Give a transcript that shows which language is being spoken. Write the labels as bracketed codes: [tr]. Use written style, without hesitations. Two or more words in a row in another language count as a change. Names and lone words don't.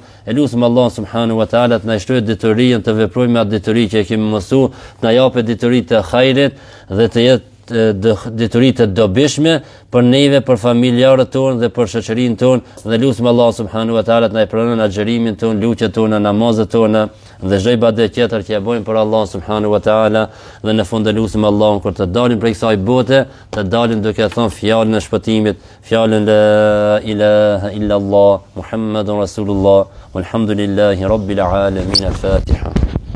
[sq] E lutem [ar] الله سبحانه وتعالى [sq] të na shtojë detyrinë të veprojmë me atë detyri që e kemi mësuar, të na japë detyri të hajrit dhe të jetë detyri të dobishme për neve, për familjarët tonë dhe për shoqërinë tonë, dhe lutem [ar] الله سبحانه وتعالى [sq] të na pranon agjërimin tonë, lutjet tona, namazet tona dhe çdo ibadet tjetër që e bëjmë për [ar] الله سبحانه وتعالى. [sq] Dhe në fund lutem Allahun kur të dalim prej kësaj bote, të dalim duke thënë fjalën e shpëtimit, fjalën [ar] لا إله إلا الله محمد رسول الله والحمد لله رب العالمين. [sq] Al-Fatiha.